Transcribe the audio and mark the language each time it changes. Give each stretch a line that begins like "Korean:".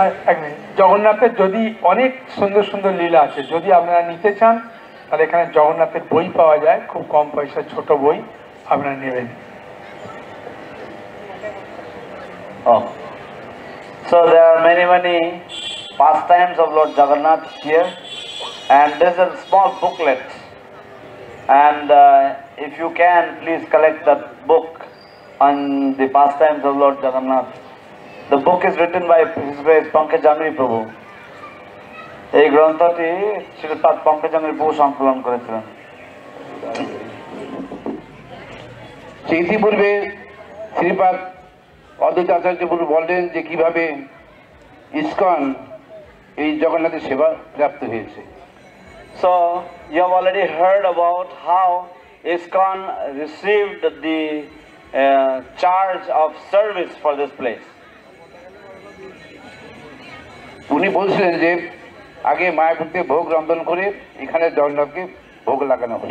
Bangla: এক মিনিট, জগন্নাথের যদি অনেক সুন্দর সুন্দর লীলা আছে, যদি আপনারা নিতে চান তাহলে এখানে জগন্নাথের বই পাওয়া যায়, খুব কম পয়সায় ছোট বই, আপনারা নেবেন।
English: Oh, so there are many pastimes of Lord Jagannath here, and there's a small booklet, and if you can please collect that book on the pastimes of Lord Jagannath. The book is written by His Grace Panchakosh Prabhu.
Bangla: এই গ্রন্থটি শ্রীপাদ পঙ্কজাঙ্গি প্রভু সংকলন করেছিলেন। ইতিপূর্বে শ্রীপাদ অদ্বৈত আচার্য প্রভু বললেন যে কিভাবে ইসকন এই জগন্নাথের সেবা প্রাপ্ত হয়েছে।
English: So you have already heard about how ISKCON received the charge of service for this place.
Bangla: উনি বলছিলেন যে আগে মায়াপুরতে ভোগ রন্ধন করে এখানে জগন্নাথকে ভোগ লাগানো হয়।